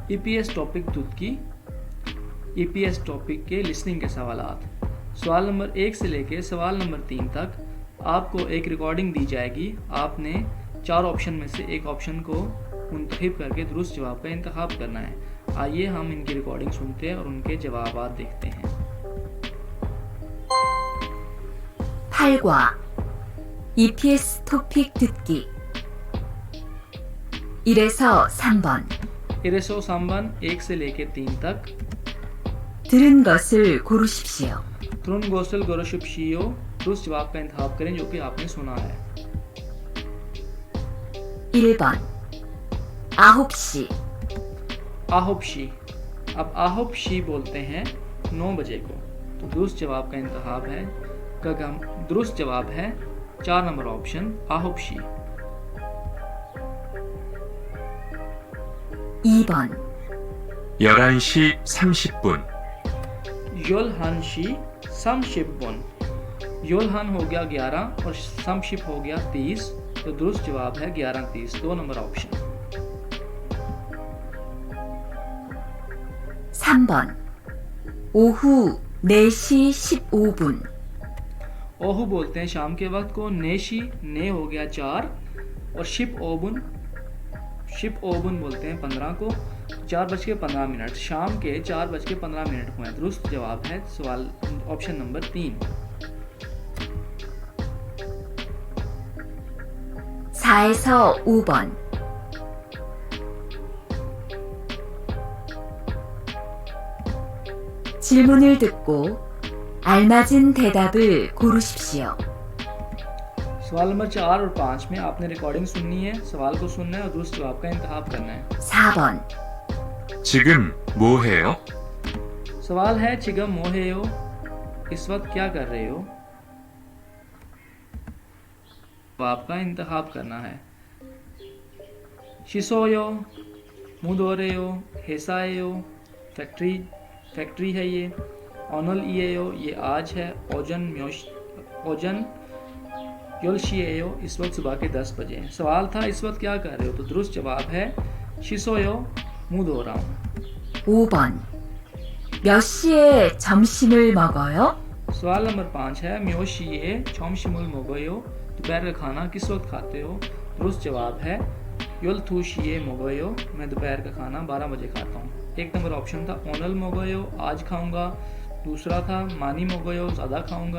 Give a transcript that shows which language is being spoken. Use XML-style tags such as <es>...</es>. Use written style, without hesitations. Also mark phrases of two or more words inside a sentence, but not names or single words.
<ur>ای پی ایس ٹاپک دودھ کی، ای پی ایس ٹاپک کے لسننگ کے سوالات. سوال نمبر 1 سے لے کے سوال نمبر 3 تک آپ کو ایک ریکارڈنگ دی جائے گی. آپ نے 4 آپشن میں سے ایک آپشن کو منتخب کر کے درست جواب کا انتخاب کرنا ہے. آئیے ہم ان کی ریکارڈنگ سنتے ہیں اور ان کے جوابات دیکھتے ہیں.</ur> <ko>8과 EPS 토픽 듣기 1에서 3번 1에서 3번</ko> <ur>1 سے لے کے 3 تک</ur> <ko>들은 것을 고르십시오. 들은 것을 고르십시오,</ko> <ur>درست جواب کا انتخاب کریں جو کہ آپ نے سنا ہے.</ur> <ko>1번 9시</ko> <ur>آہوپ شی، اب آہوپ شی بولتے ہیں 9 بجے کو، تو درست جواب کا انتخاب ہے درست جواب ہے 4 نمبر آپشن آہوپ شی.</ur> <ko>2번 11시 30분, 열한 시 삼십 분,</ko> <ur>یولہان ہو گیا 11 اور سمشپ ہو گیا 30، تو درست جواب ہے 11:30، 2 نمبر آپشن.</ur> <ko>3번 오후 4시 15분</ko> <ur>اوہو بولتے ہیں شام کے وقت کو، نے شی نے ہو گیا 4 اور</ur> <ko>십오 분</ko> <ur>بولتے ہیں 15 کو، 4:15. شام کے 4:15 ہوئے. درست جواب ہے سوال آپشن نمبر 3.</ur> <ko>4에서 5번 질문을 듣고 알맞은 대답을 고르십시오.</ko> <ur>سوال نمبر 4 اور 5 میں آپ نے ریکارڈنگ سننی ہے، سوال کو سننا ہے اور درست جواب کا انتخاب کرنا ہے.</ur> <ko>4번 지금 뭐 해요?</ko> <ur>سوال ہے</ur> <ko>지금 뭐 해요,</ko> <ur>اس وقت کیا کر رہے ہو. جواب کا انتخاب کرنا ہے. شیسویو، منہ دھو رہے ہو. ہیساایو، فیکٹری ہے یہ. اونل اییو، یہ آج ہے.</ur> <ko>오전 열 시예요,</ko> <ur>اس وقت صبح کے 10 بجے ہیں. سوال تھا اس وقت کیا کر رہے ہو، تو درست جواب ہے شیسویو، منہ دھو رہا ہوں.</ur> <ko>5번 몇 시에 점심을 먹어요?</ko> <ur>سوال نمبر 5 ہے</ur> <ko>몇 시에 점심을 먹어요,</ko> <ur>دوپہر کا کھانا کس وقت کھاتے ہو. درست جواب ہے</ur> <ko>열두 시에 먹어요,</ko> <ur>میں دوپہر کا کھانا 12 بجے کھاتا ہوں. 1 نمبر آپشن تھا</ur> <ko>오늘 먹어요,</ko> <ur>آج کھاؤں گا۔ دوسرا تھا</ur> <ko>많이 먹어요,</ko> <ur>زیادہ کھاؤں گا.</ur>